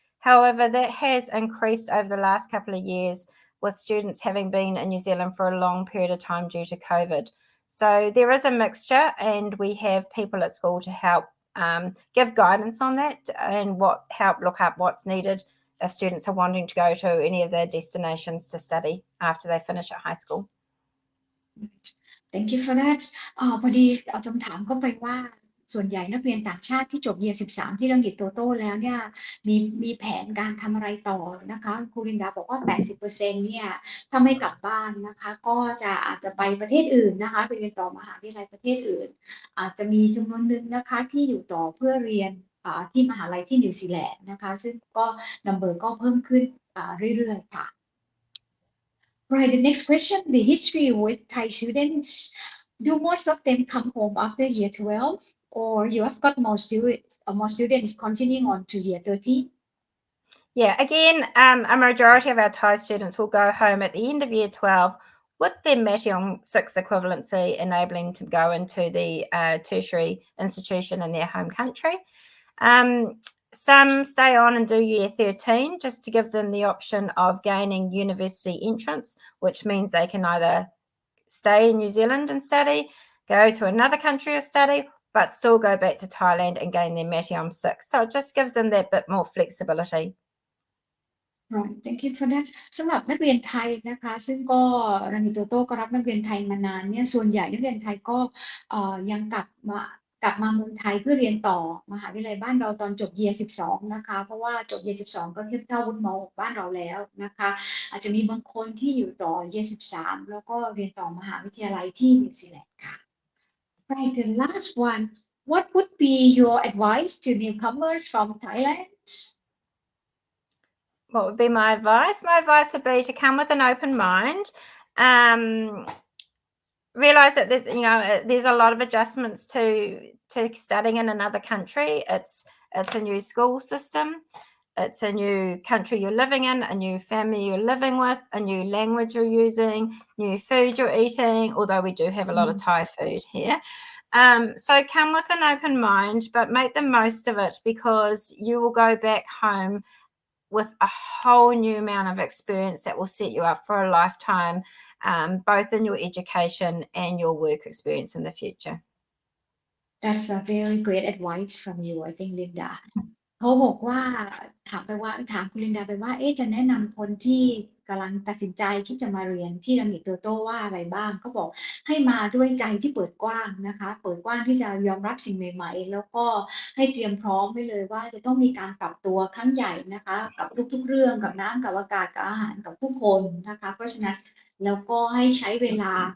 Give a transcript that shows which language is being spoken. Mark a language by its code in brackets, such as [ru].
[en] However, that has increased over the last couple of years, with students having been in New Zealand for a long period of time due to COVID. So there is a mixture, and we have people at school to help give guidance on that and help look up what's needed if students are wanting to go to any of their destinations to study after they finish at high school. Thank you for that. [th] พอดีเอาคำถามเข้าไปว่าส่วนใหญ่นักเรียนต่างชาติที่จบเยียร์13ที่รังสิตโตโต้แล้วเนี่ยมีแผนการทำอะไรต่อนะคะครูลินดาบอกว่า 80% เนี่ยถ้าไม่กลับบ้านนะคะก็อาจจะไปประเทศอื่นนะคะไปเรียนต่อมหาวิทยาลัยประเทศอื่นอาจจะมีจำนวนหนึ่งนะคะที่อยู่ต่อเพื่อเรียนที่มหาลัยที่นิวซีแลนด์นะคะซึ่งก็ number ก็เพิ่มขึ้นเรื่อยๆค่ะ [en] Right, the next question, the history with Thai students. Do most of them come home after year 12, or you have got more students continuing on to year 13? Yeah, again, a majority of our Thai students will go home at the end of year 12 with their Matheon 6 equivalency, enabling to go into the tertiary institution in their home country. Some stay on and do year 13 just to give them the option of gaining university entrance, which means they can either stay in New Zealand and study, go to another country or study, but still go back to Thailand and gain their Matheon 6. So it just gives them that bit more flexibility. Right, thank you for that. [th] สำหรับนักเรียนไทยนะคะซึ่งก็รังสิตโตโต้ก็รับนักเรียนไทยมานานเนี่ยส่วนใหญ่นักเรียนไทยก็ยังกลับมาเมืองไทยเพื่อเรียนต่อมหาวิทยาลัยบ้านเราตอนจบเยียร์12นะคะเพราะว่าจบเยียร์12ก็เทียบเท่าวุฒิม.6บ้านเราแล้วนะคะอาจจะมีบางคนที่อยู่ต่อเยียร์13แล้วก็เรียนต่อมหาวิทยาลัยที่นิวซีแลนด์ค่ะ [en] Right, the last one. What would be your advice to newcomers from Thailand? What would be my advice? My advice would be to come with an open mind. Realize that there's a lot of adjustments to studying in another country. It's a new school system. It's a new country you're living in, a new family you're living with, a new language you're using, new food you're eating, although we do have a lot of Thai food here. So come with an open mind, but make the most of it, because you will go back home with a whole new amount of experience that will set you up for a lifetime, both in your education and your work experience in the future. That's a very great advice from you, I think, Linda. [th] เขาบอกว่าถามคุณลินดาไปว่าจะแนะนำคนที่ กำลังตัดสินใจที่จะมาเรียนที่รังสิตโตโต้ว่าอะไรบ้างก็บอกให้มาด้วยใจที่เปิดกว้างนะคะเปิดกว้างที่จะยอมรับสิ่งใหม่ๆแล้วก็ให้เตรียมพร้อมไว้เลยว่าจะต้องมีการปรับตัวครั้งใหญ่นะคะกับทุกๆเรื่องกับน้ำกับอากาศกับอาหารกับผู้คนนะคะเพราะฉะนั้นแล้วก็ให้ใช้เวลา